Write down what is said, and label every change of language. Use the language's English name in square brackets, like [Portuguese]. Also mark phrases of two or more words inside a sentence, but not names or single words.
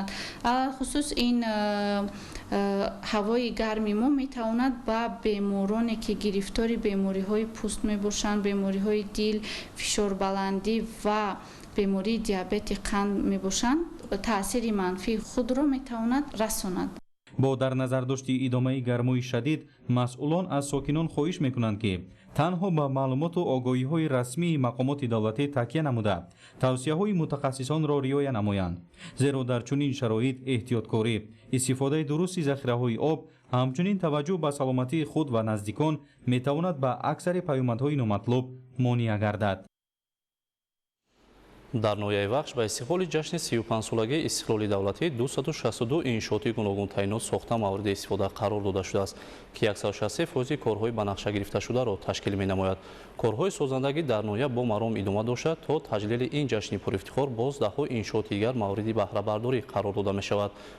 [Tajik] алалхусус ин ҳавои гарми мо метавонад ба бемороне ки гирифтори бемориҳои пӯст мебошанд, бемориҳои дил, фишорбаландӣ ва бемории диабети қанд мебошанд, таъсири манфии худро метавонад расонад. [Persian] با در نظر داشتی ادامه گرمای شدید، مسئولان از ساکنان خواهش میکنند که تنها به معلومات و آگاهی های رسمی مقامات دولتی تکیه نموده توصیه های متخصصان را رعایت نمایند، زیرا در چنین شرایط احتیاطکاری، استفاده درست ذخیره های آب، همچنین توجه به سلامتی خود و نزدیکان میتواند به اکثر پیامدهای نامطلوب مانع گردد. [Tajik] дар ноҳияи вахш ба истиқболи ҷашни 35-солагии истиқлоли давлатӣ 262 иншооти гуногун таъйинот сохта мавриди истифода қарор дода шудааст, ки 163% корҳои ба нақша гирифташударо ташкил менамояд. корҳои созандагӣ дар ноҳия бо маром идома дошта то таҷлили ин ҷашни пурифтихор боз даҳҳо иншооти дигар мавриди баҳрабардорӣ қарор дода мешавад.